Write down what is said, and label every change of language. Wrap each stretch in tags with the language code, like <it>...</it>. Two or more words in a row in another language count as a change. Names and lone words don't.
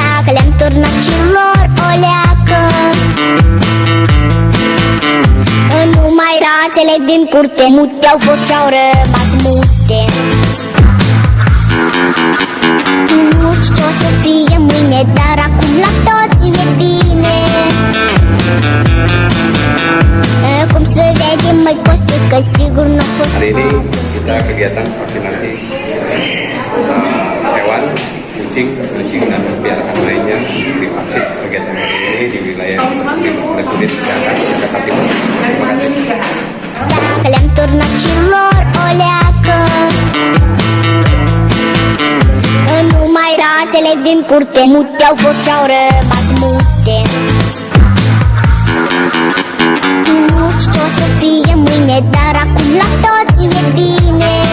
<ro>Dacă le-am turnat și lor o leacă, numai rațele din curte mute-au fost și-au rămas mute. Nu știu ce o să fie mâine, dar acum la toți e bine. Cum se vede, mai Costi, că sigur nu a fost.</ro> <id>Hari ini kita kegiatan vaksinasi hewan, kucing dan peliharaan lainnya divaksin. Kegiatan hari ini di wilayah Unit Kesehatan Jakarta Timur. Terima kasih.</id> <ro>Dacă le-am turnat și lor o leacă, numai rațele din curte mute-au fost și-au rămas mute. Nu știu ce o să fie mâine, dar acum la toți e bine.</ro>